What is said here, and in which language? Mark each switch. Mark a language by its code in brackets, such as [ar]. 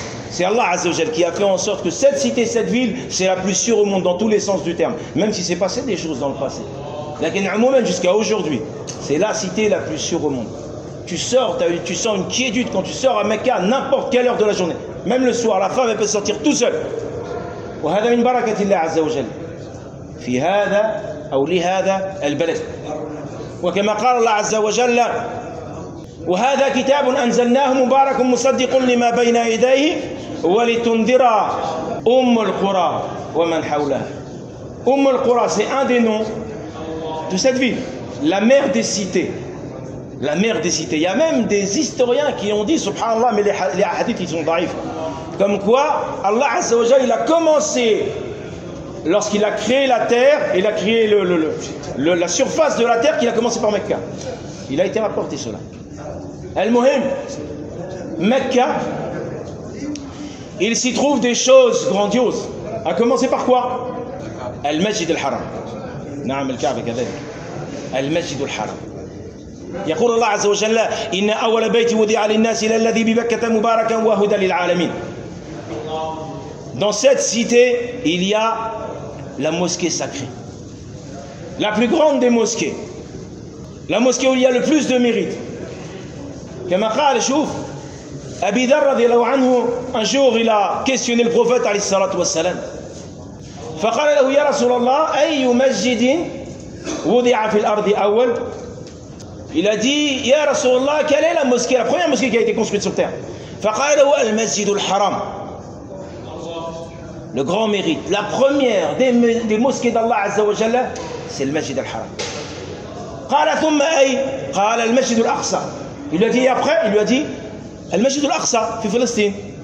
[fr] C'est Allah Azza wa Jalla qui a fait en sorte que cette cité, cette ville, c'est la plus sûre au monde dans tous les sens du terme. Même si c'est passé des choses dans le passé. [ar] Lakin amouman [fr] jusqu'à aujourd'hui, c'est la cité la plus sûre au monde. Tu sors, tu sens une quiétude quand tu sors à Mecca à n'importe quelle heure de la journée. Même le soir, la femme elle peut sortir tout seule. [ar] وهذا من بركة الله عز وجل في هذا أو لهذا البلد وكما قال الله عز وجل وهذا كتاب أنزلناه مبارك مصدق لما بين يديه ولتنذر أم القرى ومن حولها أم القرى [fr] c'est un des noms de cette ville, la mère des cités. La mère des cités. Il y a même des historiens qui ont dit, subhanallah, mais les hadiths, ils sont daïfs. Comme quoi, Allah Azza wa Jalla, il a commencé, lorsqu'il a créé la terre, il a créé la surface de la terre, qu'il a commencé par Mecca. Il a été rapporté cela. Al-Muhim, Mecca, il s'y trouve des choses grandioses. A commencer par quoi? Al-Majid al-Haram. [ar] Na'am al-Ka'ba kadhalik. [fr] Al-Majid al-Haram. [ar] يقول الله عز وجل إن أول بيت وضع للناس إلى الذي ببكة مباركا وهدى للعالمين. [fr] Dans cette cité, il y a la mosquée sacrée, la plus grande des mosquées, la mosquée où il y a le plus de mérite. [ar] كما قال شوف أبي ذر رضي الله عنه [fr] un jour il a questionné le prophète [ar] عليه الصلاة والسلام. فقال له يا رسول الله أي مسجد وضع في الأرض أول. [fr] Il a dit, Ya Rasulallah, quelle est la mosquée, la première mosquée qui a été construite sur terre? [ar] Faqalahu al-Masjid al-Haram. [fr] Le grand mérite, la première des mosquées d'Allah Azza wa Jalla, c'est le Masjid al-Haram. [ar] Qala thumma ay, qala al-Masjid al-Aqsa. [fr] Il lui a dit, et après, il lui a dit, al-Masjid al-Aqsa, fi Palestine.